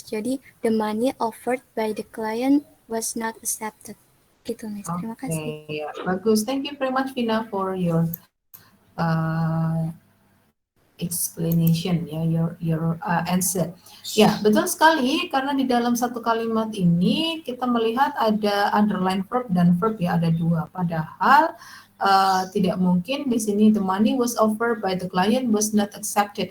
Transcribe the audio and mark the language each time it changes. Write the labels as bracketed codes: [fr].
[en] Jadi, the money offered by the client was not accepted. [id] Gitu, Miss. Terima kasih. Oke, ya, bagus. [en] Thank you very much Vina for your uh, explanation ya, your answer. [id] Ya, betul sekali karena di dalam satu kalimat ini kita melihat ada underline verb dan verb ya, ada dua. Padahal tidak mungkin di sini [en] the money was offered by the client was not accepted.